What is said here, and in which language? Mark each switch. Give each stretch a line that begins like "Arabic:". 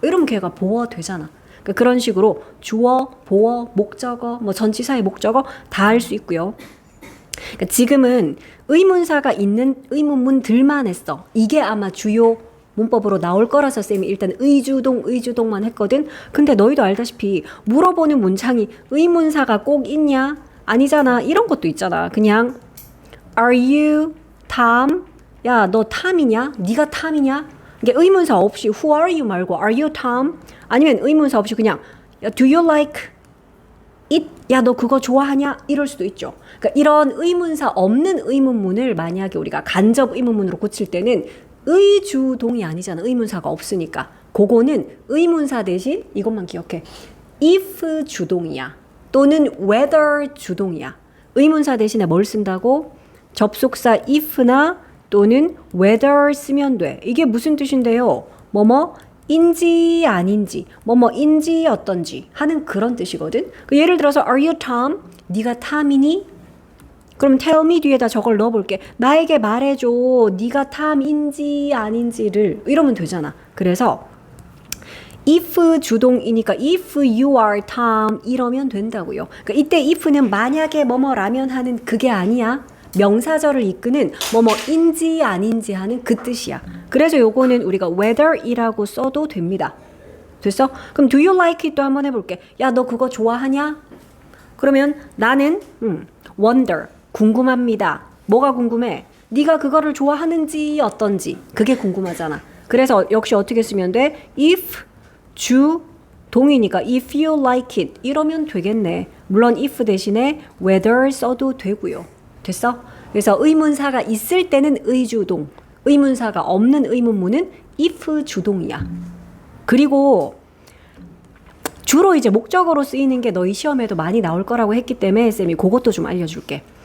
Korean: 이러면 걔가 보어 되잖아. 그러니까 그런 식으로 주어, 보어, 목적어, 뭐 전치사의 목적어 다 할 수 있고요. 그러니까 지금은 의문사가 있는 의문문들만 했어. 이게 아마 주요 문법으로 나올 거라서 쌤이 일단 의주동만 했거든. 근데 너희도 알다시피 물어보는 문장이 의문사가 꼭 있냐? 아니잖아. 이런 것도 있잖아.
English: 그냥 Are you Tom?
Korean: 야, 너 탐이냐? 네가 탐이냐?
English: 이게 의문사 없이 Who are you 말고 Are you Tom?
Korean: 아니면 의문사 없이 그냥 Do you like it? 야, 너 그거 좋아하냐? 이럴 수도 있죠. 그러니까 이런 의문사 없는 의문문을 만약에 우리가 간접 의문문으로 고칠 때는 의주동이 아니잖아. 의문사가 없으니까. 그거는 의문사 대신 이것만 기억해. if 주동이야. 또는 whether 주동이야. 의문사 대신에 뭘 쓴다고? 접속사 if나 또는 whether 쓰면 돼. 이게 무슨 뜻인데요? 인지 아닌지, 인지 어떤지 하는 그런 뜻이거든.
English: 예를 들어서 Are you Tom?
Korean: 네가 탐이니? 그럼 tell me 뒤에다 저걸 넣어볼게. 나에게 말해줘. 네가 탐인지 아닌지를 이러면 되잖아. 그래서 if 주동이니까 if you are Tom 이러면 된다고요. 그러니까 이때 if는 만약에 뭐뭐라면 하는 그게 아니야. 명사절을 이끄는 뭐뭐인지 아닌지 하는 그 뜻이야. 그래서 요거는 우리가 whether이라고 써도 됩니다. 됐어? 그럼 do you like it 도 한번 해볼게. 야, 너 그거 좋아하냐? 그러면 나는 wonder, 궁금합니다. 뭐가 궁금해? 네가 그거를 좋아하는지 어떤지 그게 궁금하잖아. 그래서 역시 어떻게 쓰면 돼? if 주동이니까 if you like it 이러면 되겠네. 물론 if 대신에 whether 써도 되고요. 됐어? 그래서 의문사가 있을 때는 의주동, 의문사가 없는 의문문은 if 주동이야. 그리고 주로 이제 목적어로 쓰이는 게 너희 시험에도 많이 나올 거라고 했기 때문에 쌤이 그것도 좀 알려줄게.